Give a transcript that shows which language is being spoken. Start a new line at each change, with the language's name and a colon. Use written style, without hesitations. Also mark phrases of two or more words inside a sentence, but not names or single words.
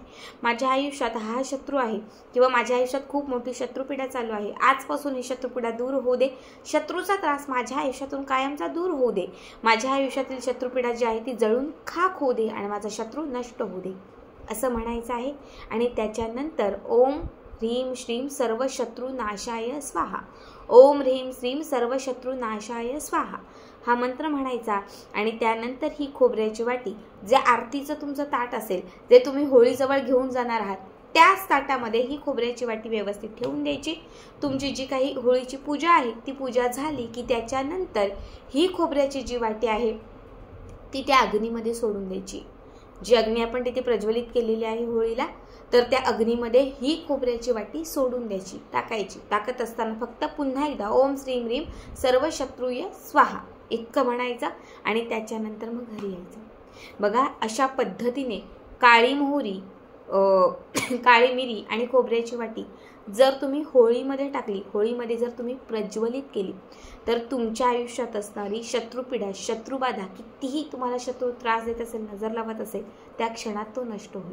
Marathi: माझ्या आयुष्यात हा शत्रू आहे किंवा माझ्या आयुष्यात खूप मोठी शत्रुपीडा चालू आहे, आजपासून ही शत्रुपीडा दूर होऊ दे, शत्रूचा त्रास माझ्या आयुष्यातून कायमचा दूर होऊ दे, माझ्या आयुष्यातील शत्रुपीडा जी आहे ती जळून खाक होऊ दे आणि माझा शत्रू नष्ट होऊ दे असं म्हणायचं आहे। आणि त्याच्यानंतर
Sanskrit: ओम ह्रीं श्रीं सर्व शत्रू नाशाय स्वाहा, ओम ह्रीं श्रीं सर्व शत्रू नाशाय स्वाहा
Marathi: हा मंत्र म्हणायचा। आणि त्यानंतर ही खोबऱ्याची वाटी, जे आरतीचं तुमचं ताट असेल, जे तुम्ही होळीजवळ घेऊन जाणार आहात, त्याच ताटामध्ये ही खोबऱ्याची वाटी व्यवस्थित ठेवून द्यायची। तुमची जी काही होळीची पूजा आहे ती पूजा झाली की त्याच्यानंतर ही खोबऱ्याची जी वाटी आहे ती त्या अग्नीमध्ये सोडून द्यायची। जी अग्नी आपण तिथे प्रज्वलित केलेली आहे होळीला, तर त्या अग्नीमध्ये ही खोबऱ्याची वाटी सोडून द्यायची, टाकायची. टाकत असताना फक्त पुन्हा एकदा
Sanskrit: ओम श्रीम ह्रीम सर्व शत्रुय स्वाहा
Marathi: इतकं म्हणायचं आणि त्याच्यानंतर मग घरी यायचं. बघा, अशा पद्धतीने काळी मोहरी, काळी मिरी आणि खोबऱ्याची वाटी जर तुम्ही होळीमध्ये टाकली, होळीमध्ये जर तुम्ही प्रज्वलित केली, तर तुमच्या आयुष्यात असणारी शत्रुपीडा, शत्रुबाधा, कितीही तुम्हाला शत्रू त्रास देत असेल, नजर लावत असेल, त्या क्षणात तो नष्ट होईल.